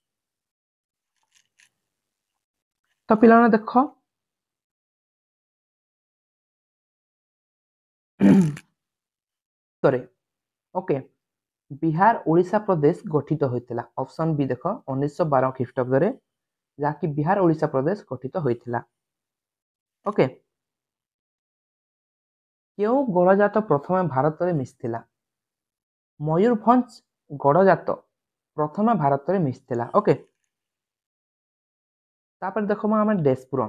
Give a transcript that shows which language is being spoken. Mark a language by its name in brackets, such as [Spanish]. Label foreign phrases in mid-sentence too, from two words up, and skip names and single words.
[Odia] ତ ପିଲାନେ ଦେଖ ଓକେ, ବିହାର ଓଡ଼ିଶା ପ୍ରଦେଶ ଗଠିତ ହୋଇଥିଲା। ଅପସନ ବି ଦେଖ 1912 ଖ୍ରୀଷ୍ଟାବ୍ଦ ଯାହାକି ବିହାର ଓଡ଼ିଶା ପ୍ରଦେଶ ଗଠିତ ହୋଇଥିଲା। ଓକେ, କେଉଁ ଗଡ଼ଜାତ ପ୍ରଥମେ ଭାରତରେ ମିଶିଥିଲା? ମୟୂରଭଞ୍ଜ ଗଡ଼ଜାତ ପ୍ରଥମେ ଭାରତରେ ମିଶିଥିଲା। ଓକେ, ତାପରେ ଦେଖମ ଆମେ ଡ୍ୟାସ୍ ପୂରଣ।